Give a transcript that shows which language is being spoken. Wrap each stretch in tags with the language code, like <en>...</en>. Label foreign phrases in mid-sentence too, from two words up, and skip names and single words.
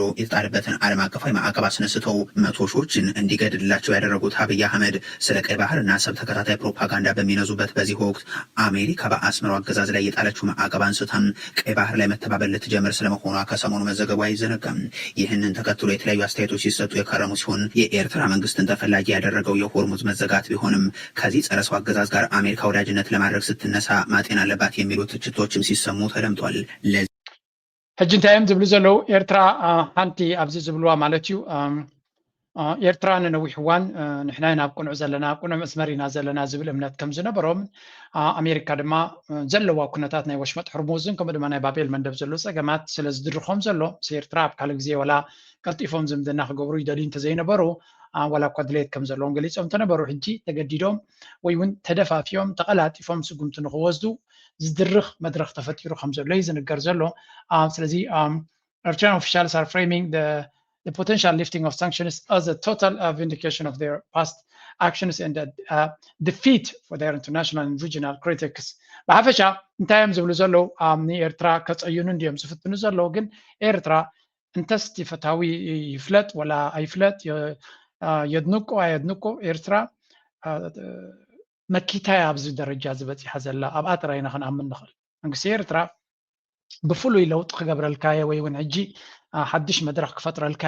<am>የተጣለበትን ዓለም አቀፋዊ ማዕቀብ አስነስተው መቶ ሺዎችን እንዲገድልላቸው ያደረጉት አብይ አህመድ ስለ ቀይ ባህርና አሰብ ተከታታይ ፕሮፓጋንዳ በሚነዙበት በዚህ ወቅት አሜሪካ በአስመራው አገዛዝ ላይ የጣለችው ማዕቀብ አንስታም ቀይ ባህር ላይ መተባበል ልትጀምር ስለመሆኗ ከሰሞኑ መዘገቡ አይዘነጋም። ይህንን ተከትሎ የተለያዩ አስተያየቶች ሲሰጡ የከረሙ ሲሆን የኤርትራ መንግስትን ተፈላጊ ያደረገው የሆርሙዝ መዘጋት ቢሆንም ከዚህ ጸረ ሰው አገዛዝ ጋር አሜሪካ ወዳጅነት ለማድረግ ስትነሳ ማጤን አለባት የሚሉ ትችቶችም ሲሰሙ ተደምጧል።</am> <ti>ሕጂ እንታይም ዝብሉ ዘለው ኤርትራ ሓንቲ ኣብዚ ዝብልዋ ማለት እዩ ኤርትራ ንነዊሕ እዋን ንሕና ናብ ቁኑዕ ዘለና ቁኑዕ መስመር ኢና ዘለና ዝብል እምነት ከም ዝነበሮም ኣሜሪካ ድማ ዘለዋ ኩነታት ናይ ወሽመጥ ሕርሙዝን ከምኡ ድማ ናይ ባቤል መንደብ ዘሎ ፀገማት ስለ ዝድርኾም ዘሎ ምስ ኤርትራ ኣብ ካልእ ግዜ ወላ ቀልጢፎም ዝምድና ክገብሩ ይደልዩ እንተዘይነበሩ ወላ እኳ ድሌት ከም ዘለዎም ገሊፆም ተነበሩ ሕጂ ተገዲዶም ወይ እውን ተደፋፊዮም ተቐላጢፎም ስጉምቲ ንክወስዱ ዝድርኽ መድረክ ተፈጢሩ ከም ዘሎ እዩ ዝንገር ዘሎ ስለዚ</ti> <en>Eritrean officials are framing the potential lifting of sanctions as a total vindication of their past actions and a defeat for their international and regional critics.</en> <ti>በሓፈሻ እንታይም ዝብሉ ዘለው ንኤርትራ ከፀዩኑ እንዲዮም ዝፍትኑ ዘለው ግን ኤርትራ እንተስቲ ፈታዊ ይፍለጥ ወላ ኣይፍለጥ የድንቆ ኣየድንቆ ኤርትራ መኪታያ ኣብዚ ደረጃ ዝበፂሓ ዘላ ኣብኣ ጥራይና ክንኣምን ንኽእል መንግስቲ ኤርትራ ብፍሉይ ለውጥ ክገብረልካየ ወይ እውን ሕጂ ሓድሽ መድረክ ክፈጥረልካየ</ti>